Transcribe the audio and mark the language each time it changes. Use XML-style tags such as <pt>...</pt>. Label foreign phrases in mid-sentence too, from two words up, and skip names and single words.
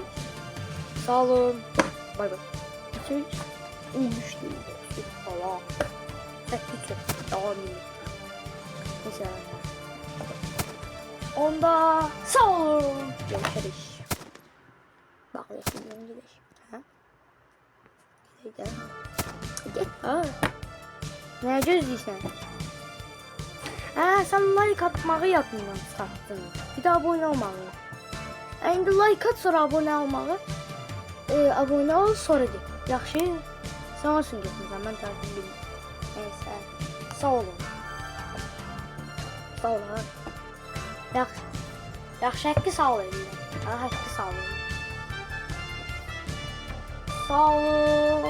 <tr>Sağ olun. Bay bay. Uyumuştu. Falan. Çok devam edin.</tr> <az>Neyse. Onda sağ olun.</az> <tr>Görüşürüz. Bak.</tr> <az>saxlayasın, gedək. Hə? Gedək də. Get, ha. Nəyə gözləyirsən? Hə, sən like atmağı yadından çıxartdın. Bir də abunə olmağı. İndi like at, sonra abunə olmağı. Abunə ol, sonra get. Yaxşı? Sən olsun getmirsən, mən tərəfini bilmirəm. Neysə, sağ olun. Sağ olun. Yaxşı. Yaxşı, həqqi sağ olun. Ha, həqqi sağ olun. Sağ olun.</az>